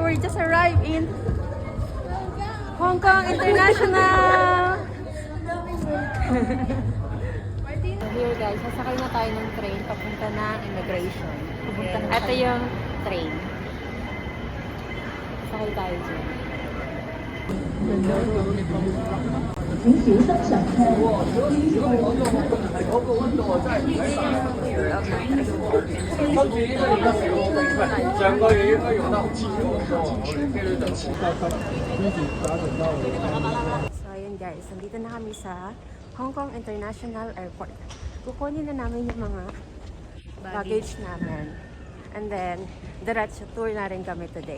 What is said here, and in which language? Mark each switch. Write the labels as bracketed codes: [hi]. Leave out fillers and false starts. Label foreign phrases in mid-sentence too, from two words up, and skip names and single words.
[en] We just arrived in Hong Kong International! Here guys, [tl] sasakay na tayo ng train papunta na immigration. Ito yung train. Sakay tayo dyan. [zh] 请小心上车。整个月应该用到。 [tl] So ayun guys, nandito na kami sa Hong Kong International Airport. Kukunin na namin yung mga baggage namin. [en] And then, [tl] diretso tour na rin kami today.